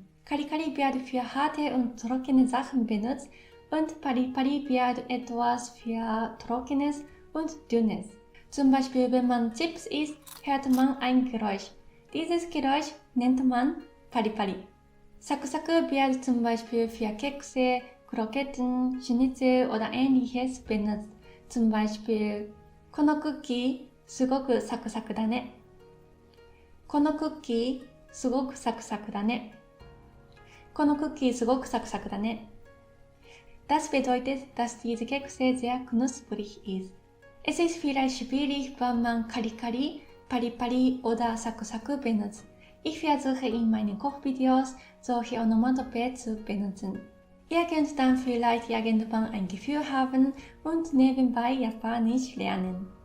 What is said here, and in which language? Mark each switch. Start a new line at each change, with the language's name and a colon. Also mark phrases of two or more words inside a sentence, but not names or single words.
German: Karikari wird für harte und trockene Sachen benutzt und Paripari wird etwas für Trockenes und Dünnes. Zum Beispiel, wenn man Chips isst, hört man ein Geräusch. Dieses Geräusch nennt man Paripari. Sakusaku wird zum Beispiel für Kekse, Kroketten, Schnitzel oder ähnliches benutzt. Zum Beispiel,
Japanese: このクッキーすごくサクサクだね。このクッキーすごくサクサクだね。このクッキーすごくサクサクだね。
German: Das bedeutet, dass diese Kekse sehr knusprig ist. Es ist vielleicht schwierig, wenn man Karikari, Paripari oder Sakusaku benutzt. Ich versuche in meinen Kochvideos solche Onomatope zu benutzen. Ihr könnt dann vielleicht irgendwann ein Gefühl haben und nebenbei Japanisch lernen.